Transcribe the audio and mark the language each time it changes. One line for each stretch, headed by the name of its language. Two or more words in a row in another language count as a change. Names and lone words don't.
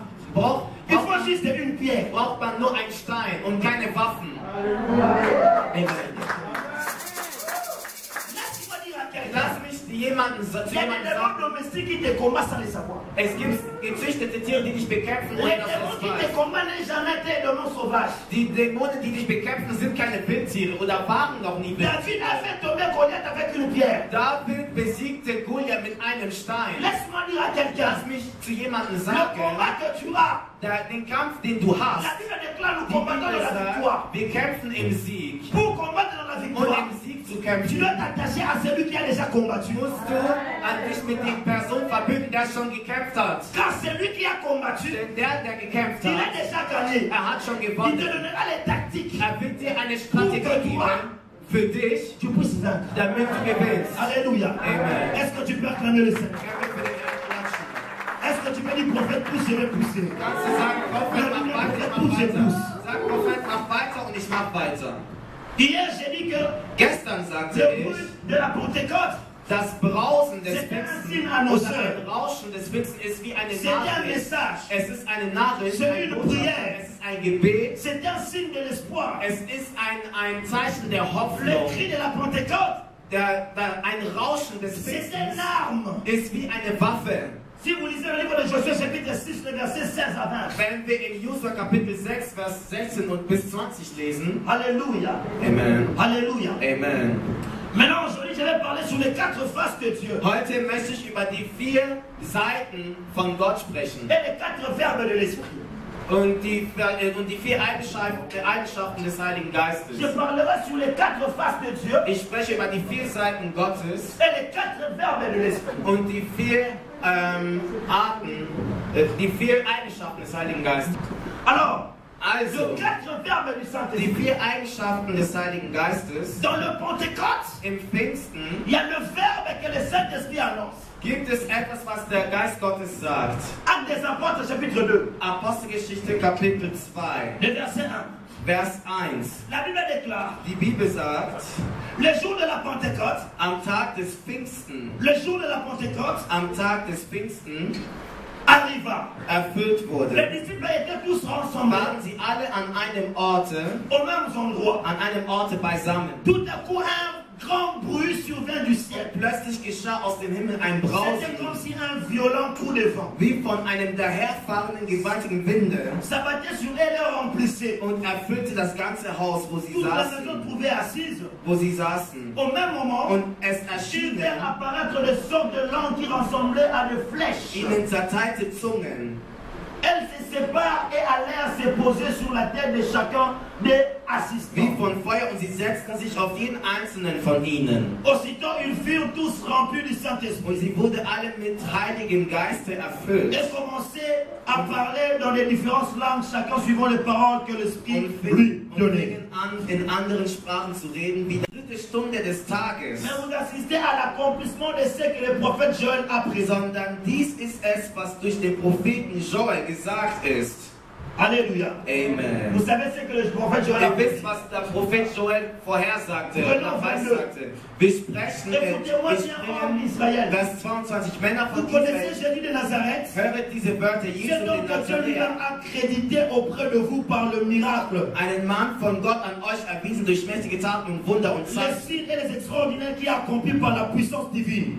German: braucht
French: Il faut juste une pierre.
German: man nur einen Stein und keine Waffen. Amen.
French: Laisse-moi dire à quelqu'un,
German: Lass mich zu jemandem
French: il y a des animaux
German: sagen,
French: domestiques qui te combattent sans le savoir.
German: es gibt gezüchtete Tiere, die dich bekämpfen,
French: Les
German: ohne dass
French: démons
German: du
French: qui
German: es
French: te
German: weißt.
French: combattent n'ont jamais été des démons sauvages.
German: Die Dämonen, die dich bekämpfen, sind keine Wildtiere oder waren noch nie
French: David
German: Wildtiere.
French: a fait tomber Goliath avec une pierre.
German: David besiegte Goliath mit einem Stein.
French: Laisse-moi dire à quelqu'un,
German: Lass mich zu jemandem
French: le
German: sagen,
French: combat que tu as,
German: den Kampf, den du hast,
French: la Bible déclare nous
German: die
French: combattons
German: Bibel
French: dans la
German: sagt,
French: victoire.
German: wir kämpfen im Sieg.
French: Pour combattre dans la
German: Und
French: victoire,
German: im Sieg zu
French: tu
German: kämpfen,
French: dois t'attacher à celui qui a déjà combattu.
German: musst du an dich mit der Person verbünden, der schon gekämpft hat.
French: Car celui qui a combattu,
German: Denn der gekämpft
French: il a
German: hat,
French: déjà gagné.
German: hat schon
French: Il te
German: gewonnen.
French: donnera les tactiques
German: Er wird dir eine Strategie geben für dich,
French: tu puisses vaincre.
German: damit du gewinnst.
French: Alléluia.
German: Amen.
French: Est-ce que tu peux acclamer le Seigneur?
German: Können wir für den Herrn klatschen?
French: Est-ce que tu peux dire prophète, pousse, je vais pousser?
German: Kannst du sagen, Prophet, mach weiter, ich mach weiter. Sag, Prophet, mach weiter und ich mach weiter.
French: Hier, j'ai dit que
German: Gestern sagte
French: le
German: ich,
French: bruit de la Pentecôte,
German: das Brausen des
French: c'est un
German: Pfingsten
French: signe
German: oder
French: annonceur.
German: ein Rauschen des Pfingsten ist wie eine
French: C'est un
German: Nachricht.
French: message.
German: Es ist eine Nachricht,
French: C'est
German: eine
French: une
German: Botschaft.
French: prière.
German: Es ist ein Gebet.
French: C'est un signe de l'espoir.
German: Es ist ein Zeichen der
French: Le
German: Hoffnung.
French: cri de la Pentecôte,
German: Ein Rauschen des
French: c'est
German: Pfingstens
French: une arme.
German: ist wie eine Waffe.
French: Si vous lisez le livre de Josué, chapitre 6, le verset 16 à 20.
German: Wenn wir in Josua Kapitel 6, Vers 16 und bis 20 lesen.
French: Alléluia.
German: Amen.
French: Alléluia.
German: Amen.
French: Maintenant, aujourd'hui, je vais parler sur les 4 faces de Dieu
German: Heute möchte ich über die 4 Seiten von Gott sprechen.
French: et les 4 verbes de l'Esprit.
German: Und die 4 Eigenschaften des Heiligen Geistes.
French: Je parlerai sur les 4 faces de Dieu
German: Ich spreche über die 4 Seiten Gottes
French: et les 4 verbes de l'Esprit.
German: und die 4 die 4 Eigenschaften des Heiligen Geistes.
French: Alors,
German: Also,
French: les 4 verbes du
German: die
French: Saint-Esprit.
German: 4 Eigenschaften des Heiligen Geistes.
French: Dans le Pentecôte,
German: Im Pfingsten
French: il y a le verbe que le Saint-Esprit annonce.
German: gibt es etwas, was der Geist Gottes sagt.
French: Actes des Apôtres, chapitre 2,
German: Apostelgeschichte Kapitel 2,
French: le verset 1.
German: Vers 1.
French: La Bible déclare,
German: Die Bibel sagt,
French: le jour de la Pentecôte,
German: am Tag des Pfingsten,
French: le jour de la Pentecôte
German: am Tag des Pfingsten
French: arriva.
German: erfüllt
French: Les
German: wurde,
French: disciples étaient tous rassemblés
German: waren sie alle an einem Orte,
French: au même endroit.
German: an einem Orte beisammen.
French: Tout à coup, un grand bruit survint du ciel.
German: Plötzlich geschah aus dem Himmel ein
French: C'était comme
German: Brausen,
French: si un violent coup de vent
German: wie von einem daherfahrenden gewaltigen Winde,
French: s'abattait sur elles et les remplissait.
German: und erfüllte das ganze Haus, wo sie
French: Toute la maison
German: saßen.
French: trouvée assise.
German: Saßen.
French: Au même moment,
German: Und es
French: ils
German: erschienen
French: virent apparaître des sortes de langues qui ressemblaient à des flèches.
German: ihnen zerteilte Zungen.
French: Elles se séparent et allèrent se poser sur la tête de chacun des
German: Wie
French: assistants.
German: von Feuer, und sie setzten sich auf jeden einzelnen von ihnen.
French: Aussitôt, ils furent tous remplis du Saint-Esprit.
German: Und sie wurde alle mit Heiligem Geiste erfüllt.
French: Et commençaient à parler dans les différentes langues, chacun suivant les paroles que l'Esprit
German: Und
French: lui donnait.
German: fingen an, in anderen Sprachen zu reden, wie die 3. Stunde des Tages.
French: Mais vous assistez à l'accomplissement de ce que le prophète Joël a présent.
German: Sondern dies ist es, was durch den Propheten Joel gesagt ist.
French: Alléluia.
German: Amen.
French: Vous savez ce que le prophète Joël a
German: Ihr wisst,
French: dit?
German: was der Prophet Joel vorhersagte, Genau, weissagte. Wir sprechen,
French: Écoutez-moi,
German: wir
French: chers hommes
German: springen,
French: d'Israël.
German: Vers 22, Männer
French: Vous
German: von
French: connaissez
German: Israel,
French: Jésus de Nazareth?
German: höret diese Wörter Jesu
French: C'est
German: den
French: donc que Dieu lui
German: Nazaräer.
French: a accrédité auprès de vous par le miracle.
German: Einen Mann von Gott an euch erwiesen durch mächtige Taten und Wunder und
French: Les
German: Zeichen,
French: signes et les extraordinaires qui accomplis par la puissance divine.